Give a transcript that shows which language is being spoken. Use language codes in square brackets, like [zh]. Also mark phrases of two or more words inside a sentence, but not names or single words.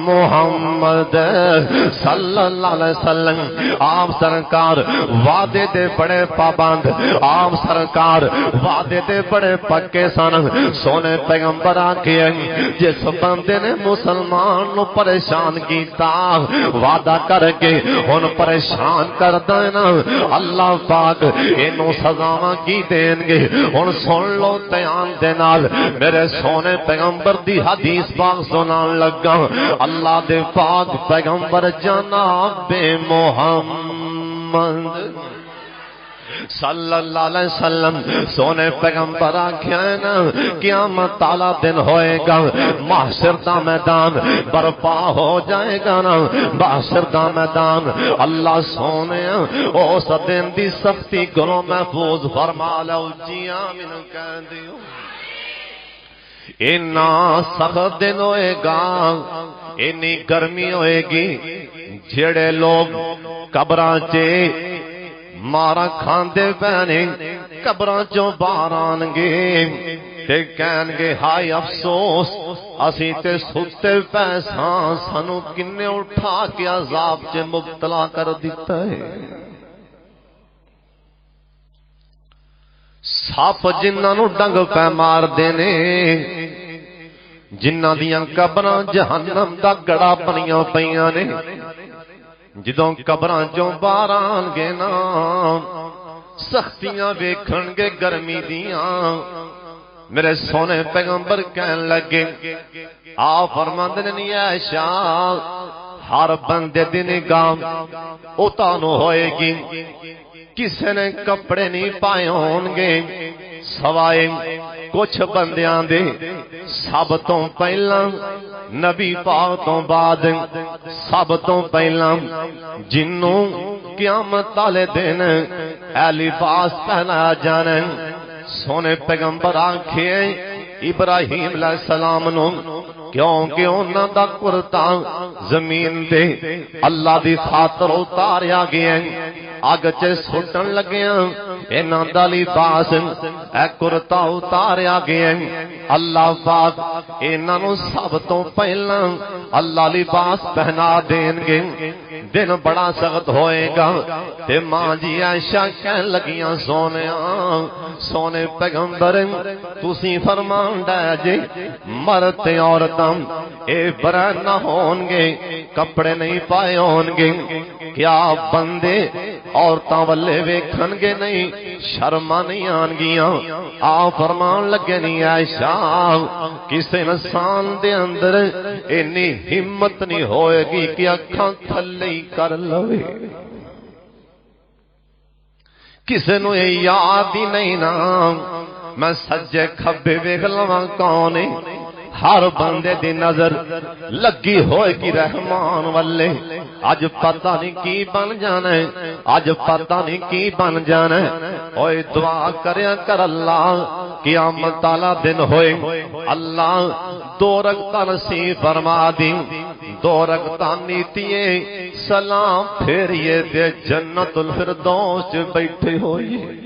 [pa] محمد [ar] صلی اللہ علیہ وسلم [pa] آپ سرکار وعدے دے بڑے پابند آپ سرکار وعدے دے بڑے پکے سن سونے پیغمبر آکھے جس بندے نے مسلمان نو پریشان کیتا وعدہ کر کے ہن پریشان کر دینا اللہ پاک اینو سزاواں کی دین گے ہن سن لو دھیان دے نال میرے سونے پیغمبر دی حدیث پاک سنان لگا اللہ دے پاک پیغمبر جناب محمد [ar] صلی اللہ علیہ وسلم [pa] سونے پیغمبر آکھیا نا قیامت والا دن ہوئے گا محشر دا میدان برپا ہو جائے گا نا محشر دا میدان اللہ سونے اس دن دی سختی گلوں محفوظ فرما لو جی آمین کہہ دیو اینا سخت دن ہوئے گا اینی گرمی ہوئے گی جڑے لوگ قبراں چے مارا کھاندے پینے قبراں چوں باہر آن گے تے کہن گے ہائے افسوس اسی تے ستے پیساں سانو کنے اٹھا کے عذاب چ مبتلا کر دیتا ہے سپ جنہاں نو ڈنگ پہ مار دینے جنہاں دیاں قبراں جہنم دا گڑا بنیاں پیاں نے جدوں قبراں چوں باہر آن گے نا سختیاں ویکھن گے گرمی دیاں میرے سونے پیغمبر کہن لگے آ فرماندے نے عائشہ ہر بندے دی نگاہ اتانو ہوئے گی کسے نے کپڑے نہیں پائے ہون گے سوائے کچھ بندیاں دے سب تو پہلا نبی پاک تو بعد سب تو پہلا جنوں قیامت والے دن اے لباس پہنا جانا سونے پیغمبر آکھے ابراہیم [ar] علیہ السلام [pa] نو کیونکہ انہاں دا کرتا زمین دے اللہ دی خاطر اتاریا گیا اگ چ سٹن لگیاں انہاں دا لباس اے کرتا اتاریا گیا اللہ پاک انہاں نو سب تو پہلا اللہ لباس پہنا دین گے دن بڑا سخت ہوئے گا تے ماں جی عائشہ کہن لگیاں سونے پیغمبر تسی فرمان دے جے مرد تے عورتاں اے برا نہ ہون گے کپڑے نہیں پائے ہون گے کیا بندے عورتاں والے ویکھن گے نہیں شرماں نہیں آن گیاں آ فرمان لگے نہیں عائشہ کسے انسان دے اندر اینی ہمت نہیں ہوئے گی کہ اکھاں تھلے ہی کر لوے کسے نو یاد ہی نہیں نا میں سجے کھبے ویکھ لواں کون ہے ہر بندے دی نظر لگی ہوئے کی رحمان والے اج پتہ نہیں کی بن جانا ہے اج پتہ نہیں کی بن جانا ہے اوے دعا کریا کر اللہ قیامت والا دن ہوئے اللہ 2 رکعتاں نصیب فرما دی 2 رکعتاں نیتیے سلام پھیریے تے جنت الفردوس بیٹھے ہوئے